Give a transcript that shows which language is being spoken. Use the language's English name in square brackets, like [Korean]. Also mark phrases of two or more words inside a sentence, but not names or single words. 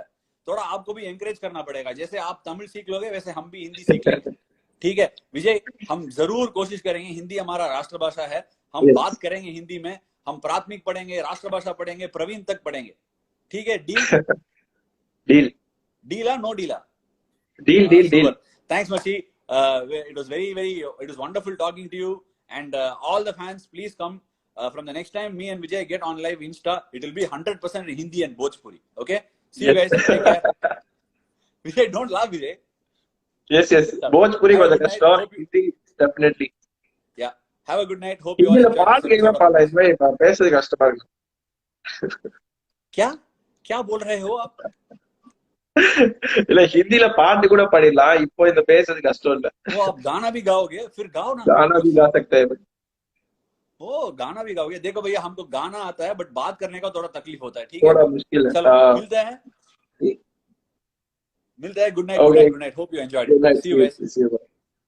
[Hindi] थोड़ा आपको भी एनकरेज करना पड़ेगा. जैसे आप तमिल सीख लोगे, वैसे हम भी हिंदी सीख लेंगे. ठीक है विजय, हम जरूर कोशिश करेंगे. हिंदी हमारा राष्ट्रभाषा है, हम बात करेंगे हिंदी में. हम प्राथमिक पढ़ेंगे, राष्ट्रभाषा पढ़ेंगे, प्रवीण तक पढ़ेंगे. ठीक है, डील नो डीला? डील. [English] Thanks Machi. It was it was wonderful talking to you, and all the fans, please come. From the next time me and Vijay get on live Insta, it will be 100% in Hindi and Bhojpuri. Okay, see you guys. Take care. Vijay, don't laugh, Vijay. Yes. Bhojpuri was a star. Definitely. Yeah. Have a good night. Hope you all enjoyed. [Hindi] पैसे कस्टमर. क्या बोल रहे हो आप? [Tamil] இல்ல, ஹிந்தில பாட்டு கூட பாடிடலாம், இப்போ இந்த பேசுறது கஷ்டம் இல்ல. [Hindi] वो आप गाना भी गाओगे? फिर गाओ ना. गाना भी गा सकते हैं. ओ, गाना भी गाओगे? देखो भैया, हमको गाना आता है, बट बात करने का थोड़ा तकलीफ होता है. ठीक है, थोड़ा मुश्किल है. चलो, मिलते हैं. [English] Good night. Hope you enjoyed. See you guys.